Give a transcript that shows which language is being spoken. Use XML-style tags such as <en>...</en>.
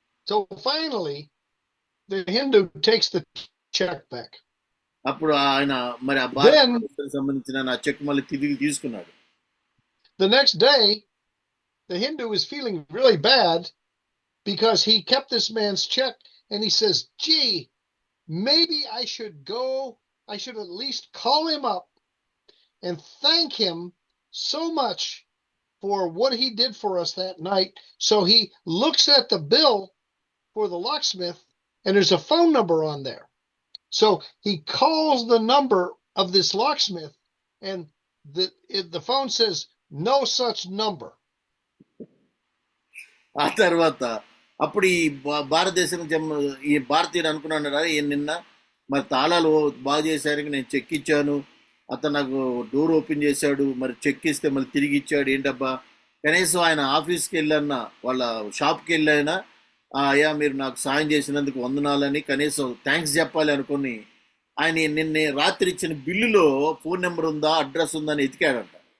<en>So finally the Hindu takes the check back.</en> <te>అప్పుడు ఆయన మరి ఆ భారతదేశానికి సంబంధించిన నా చెక్ మళ్ళీ తిరిగి తీసుకున్నాడు.</te> <en>The next day the Hindu is feeling really bad because he kept this man's check, and he says, gee, maybe I should at least call him up and thank him so much for what he did for us that night. So he looks at the bill for the locksmith, and there's a phone number on there. So he calls the number of this locksmith, and the phone says no such number.</en> <te>ఆ తర్వాత అప్పుడు ఈ భారతదేశం ఈ భారతీయుడు అనుకున్నాడు, నిన్న మరి తాళాలు బాగా చేశారని నేను చెక్ ఇచ్చాను, అతను నాకు డోర్ ఓపెన్ చేశాడు, మరి చెక్ ఇస్తే మళ్ళీ తిరిగి ఇచ్చాడు, ఏంటబ్బా కనీసం ఆయన ఆఫీస్కి వెళ్ళన్నా వాళ్ళ షాప్కి వెళ్ళైనా అయ్యా మీరు నాకు సాయం చేసినందుకు వందనాలని కనీసం థ్యాంక్స్ చెప్పాలి అనుకుని ఆయన నిన్న రాత్రి ఇచ్చిన బిల్లులో ఫోన్ నెంబర్ ఉందా అడ్రస్ ఉందా అని ఎతికాడంట.</te>